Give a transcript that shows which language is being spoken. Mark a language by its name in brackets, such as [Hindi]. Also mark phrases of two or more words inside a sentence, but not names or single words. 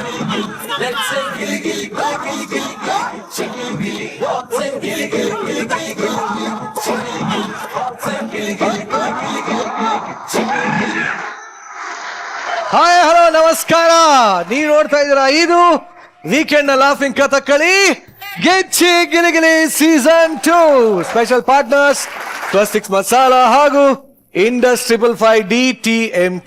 [English] Let's say gilly gilly gilly gilly gilly gilly chicken gilly. Say gilly gilly gilly gilly gilly chicken gilly. Say gilly gilly gilly gilly gilly chicken gilly. [Kannada] ಹಾಯ್ ಹಲೋ ನಮಸ್ಕಾರ. ನೀವು ನೋಡ್ತಾ ಇದ್ದೀರಾ ಇದು ವೀಕೆಂಡ್ ಲಾಫಿಂಗ್ ಕಥಕ್ಕಳಿ ಗೆಚ್ಚಿ ಗಿಲಿಗಿಲಿ ಸೀಸನ್ 2 [English] special partners [Kannada] ಪ್ಲಾಸ್ಟಿಕ್ಸ್ ಮಸಾಲಾ ಹಾಗೂ ಇಂಡಸ್ 555 DTMT.